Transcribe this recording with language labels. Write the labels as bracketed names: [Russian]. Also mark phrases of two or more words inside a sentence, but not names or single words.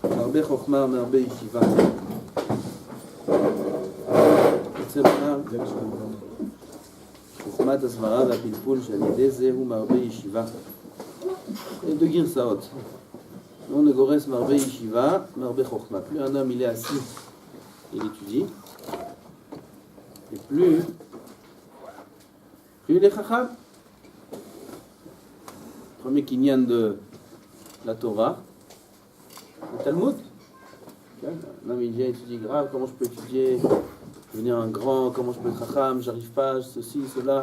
[Hebrew] הרבה חוכמה מהרבה ישיבה. רוצה לומר, חוכמת הסברה והפלפול שעל ידי זה הוא מהרבה ישיבה. deux גרסאות. [French] On ne [Hebrew] גורס מהרבה ישיבה, מהרבה חוכמה. [French] Plus un homme il est assis, il étudie, et plus il est chacham. Premier kinyan de la Torah, le Talmud. Un homme il vient étudier grave, comment je peux étudier, devenir un grand, comment je peux être chacham, j'arrive pas, ceci, cela.